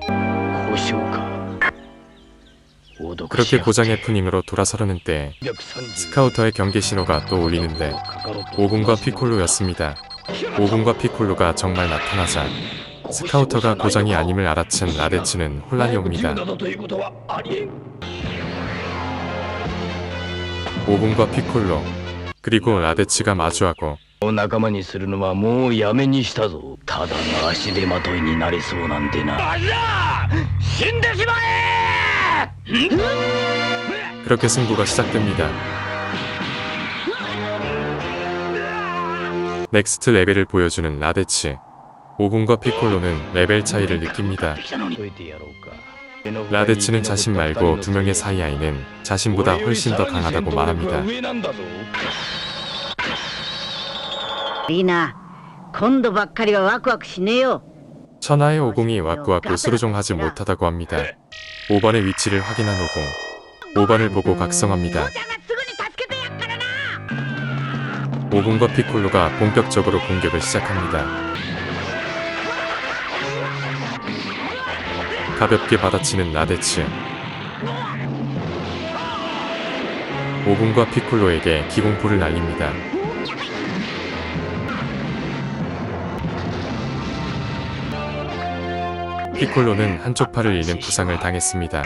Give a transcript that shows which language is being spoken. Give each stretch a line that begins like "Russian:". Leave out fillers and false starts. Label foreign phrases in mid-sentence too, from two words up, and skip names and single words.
Korean: 그렇게 고장 해프닝으로 돌아서려는 때 스카우터의 경계 신호가 또 울리는데 오공과 피콜로였습니다. 오공과 피콜로가 정말 나타나자 스카우터가 고장이 아님을 알아챈 라데츠는 혼란이 옵니다. 오공과 피콜로 그리고 라데츠가 마주하고
Japanese: 仲間にするのはもうやめにしたぞ。ただの足手まといになりそうなんてな。バカ！死んでしまえ！
Korean: 그렇게 승부가 시작됩니다. 넥스트 레벨을 보여주는 라데츠. 오공과 피콜로는 레벨 차이를 느낍니다. 라데츠는 자신 말고 두 명의 사이아이는 자신보다 훨씬 더 강하다고 말합니다.
Japanese: いいな。今度ばっかりはワクワクしねえよ。
Korean: 천하의 오공이
Japanese: ワクワクするぞ
Korean: 못하다고 합니다. 오반의 위치를 확인한 오공. 오반을 보고 각성합니다.
Japanese: 父ちゃんがすぐに助けてやっからな。
Korean: 오공과 피콜로가 본격적으로 공격을 시작합니다. 가볍게 받아치는 라데츠. 오공과 피콜로에게 기공포를 날립니다. 피콜로는 한쪽 팔을 잃는 부상을 당했습니다.